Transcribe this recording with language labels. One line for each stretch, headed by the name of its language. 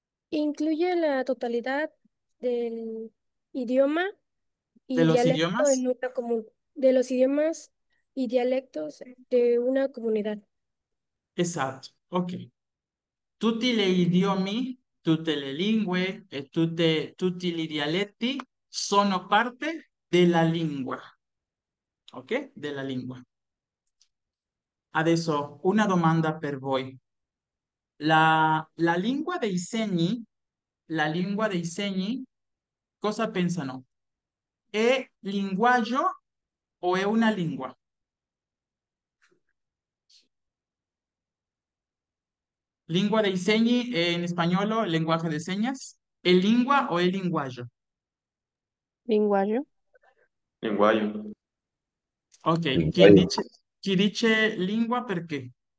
Spanish: Incluye la totalidad del idioma De y los dialecto idiomas. en una de los idiomas y dialectos de una comunidad.
Italian: Esatto. Ok. Tutti gli idiomi, tutte le lingue e tutti i dialetti sono parte della lingua. Ok? Della lingua. Adesso una domanda per voi. La lingua dei segni, la lingua dei segni, cosa pensano? ¿È linguaggio o è una lingua? Lingua dei segni
Spanish: en español, lenguaje de señas.
Italian: ¿È lingua o è linguaggio?
Spanish: Lenguaje. Lenguaje.
Italian: Ok, Linguaggio. chi dice lingua perché?